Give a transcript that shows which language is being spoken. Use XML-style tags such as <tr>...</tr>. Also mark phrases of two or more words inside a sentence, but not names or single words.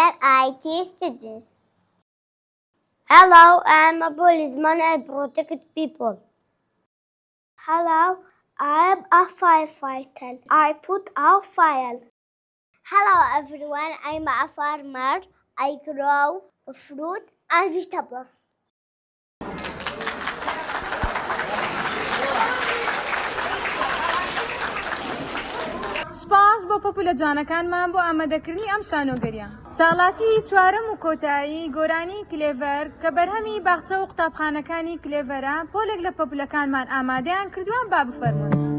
<en>I teach students. Hello, I'm a policeman. I protect people. Hello, I'm a firefighter. I put out fire. Hello, everyone. I'm a farmer. I grow مفروض ألفيش تبلس.</en> <ckb>سپاس بۆ پۆپولە جوانەکانمان بۆ ئامادەکردنی ئەم شانۆگەریە. چاڵاتی چوارەم و کۆتایی گۆرانی کلێڤەر کە بەرهەمی باخچە و قوتابخانەکانی کلێڤەرە پۆلێک لە پۆپولەکانمان ئامادەیان کردووە با بفەرمونون.</ckb>